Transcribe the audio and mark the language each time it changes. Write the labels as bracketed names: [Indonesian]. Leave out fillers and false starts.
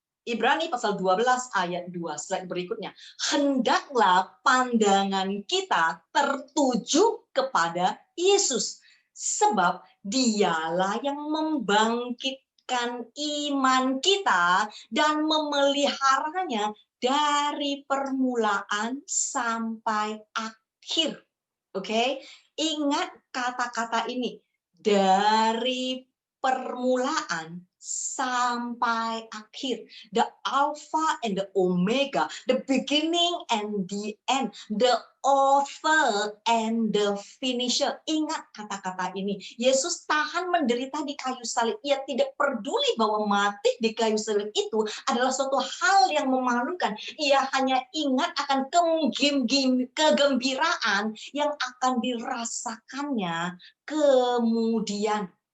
[Indonesian] Ibrani pasal 12 ayat 2, slide berikutnya. Hendaklah pandangan kita tertuju kepada Yesus, sebab dialah yang membangkitkan iman kita dan memeliharanya dari permulaan sampai akhir. Oke, ingat kata-kata ini, dari permulaan sampai akhir. [English] The Alpha and the Omega, the beginning and the end, the author and the finisher. [Indonesian] Ingat kata-kata ini. Yesus tahan menderita di kayu salib. Ia tidak peduli bahwa mati di kayu salib itu adalah suatu hal yang memalukan. Ia hanya ingat akan kegembiraan yang akan dirasakannya kemudian.